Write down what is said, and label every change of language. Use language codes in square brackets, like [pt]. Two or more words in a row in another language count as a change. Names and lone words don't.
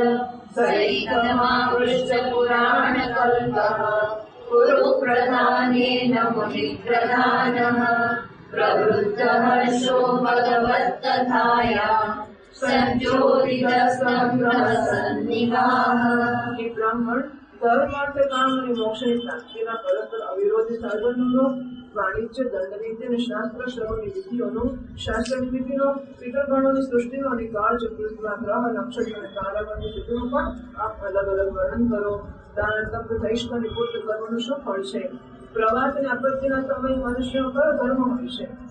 [sa] सैकमापृष्टपुराणकल्पः कुरु प्रधानेन मुनिप्रधानः प्रवृत्तहर्षो भगवत्कथायां संज्योतितस्संग्रहसन्निधाः। [gu] હે બ્રાહ્મણ, ધર્મ અર્થ કામ અને મોક્ષની પ્રાપ્તિના પરસ્પર અવિરોધી સાધનોનો વાણિજ્ય દંડનીતિ અને શાસ્ત્ર શ્રવણની વિધિઓનો શાસ્ત્ર વિધિનો પિતૃગણોની સૃષ્ટિનો અને કાળ ચક્રમાં ગ્રહ નક્ષત્ર અને તારાગણની સ્થિતિનું પણ આપ અલગ અલગ વર્ણન કરો. દાન તપ ધૈષ્ટ અને પુત્ર કર્મનું શું ફળ છે? પ્રવાસ અને આપત્તિના સમયે મનુષ્યનો કયો ધર્મ હોય છે?